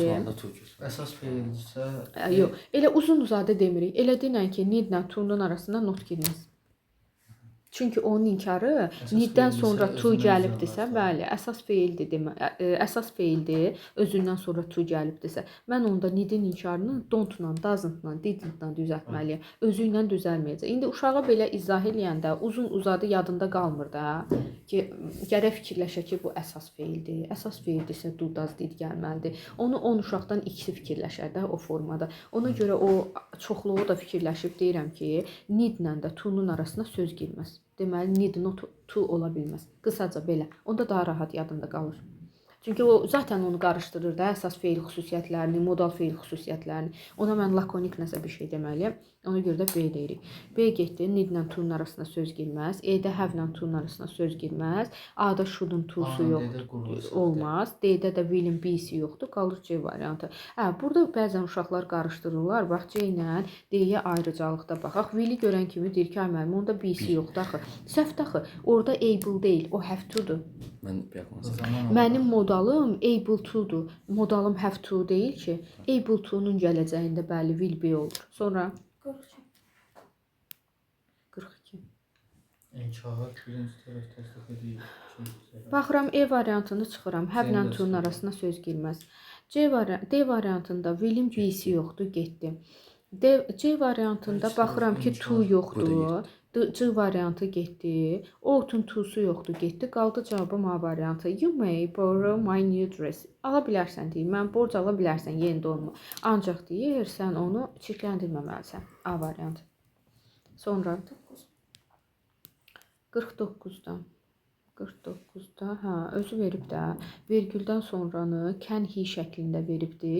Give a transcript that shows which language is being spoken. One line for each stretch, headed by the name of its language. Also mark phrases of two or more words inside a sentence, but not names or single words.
Azerbaijani: əsas feildirsə, yox, elə uzun-uzadı demirik. Elə denən ki, need-lə to'nun arasında not girməz. Çünki onun inkarı need-dən sonra to gəlibdirsə, bəli, əsas feildir, özündən sonra to gəlibdirsə, mən onda need-in inkarını don't-la, doesn't-la, didn't-la düzəltməliyəm. Özü ilə düzəlməyəcək. İndi uşağa belə izah eləyəndə uzun-uzadı yadında qalmır da ki, gərək fikirləşək ki, bu əsas feildir. Əsas feildirsə
English: do, does, did
Azerbaijani: gəlməlidir. Onu 10 uşaqdan ikisi fikirləşər də o formada. Ona görə o çoxluğu da fikirləşib deyirəm ki, need-lə də to-nun arasına söz girməz. Deməli,
English: need not to
Azerbaijani: ola bilməz. Qısaca belə. Onda daha rahat yadında qalır. Çünki o zaten onu qarışdırır da əsas feil xüsusiyyətlərini, modal feil xüsusiyyətlərini. Ona mən lakonik nəsə bir şey deməliyəm. Ona görə də B deyirik. B getdi, need-lə to-nun arasına söz girməz. E-də have-lə to-nun arasına söz girməz. A-da should-un to-su yoxdur, olmaz. D-də də will-in B-si yoxdur, qalır C variantı. Burada bəzən uşaqlar qarışdırırlar. Bax, C ilə D-yə ayrıcalıqda baxaq. Will-i görən kimi deyir ki, ay müəllim, onda B-si yoxdur axı. Səhvdir axı. Orada able deyil, o
English: have to-
Azerbaijani: dur. Mənim modalım
English: able to-
Azerbaijani: dur. Modalım
English: have to
Azerbaijani: deyil ki,
English: able to-
Azerbaijani: nun gələcəyində bəli
English: will be
Azerbaijani: olur. Sonra 42. İnkar birinci tərəf təsdiq edir. Baxıram E variantını çıxıram. Have-lə to-nun arasına söz girməz. D variantında will-in B-si yoxdur, getdi. C variantında baxıram ki, to yoxdur. C variantı getdi. O-tun to-su yoxdur, getdi. Qaldı cavabım A variantı.
English: You may borrow my new dress.
Azerbaijani: Ala bilərsən deyir. Mən borc ala bilərsən yeni donmu. Ancaq deyir, sən onu çirkləndirməməlisən. A variantı. Sonra 49-dan. 49-da, özü verib də, vergüldən sonranı
English: can he
Azerbaijani: şəklində veribdir.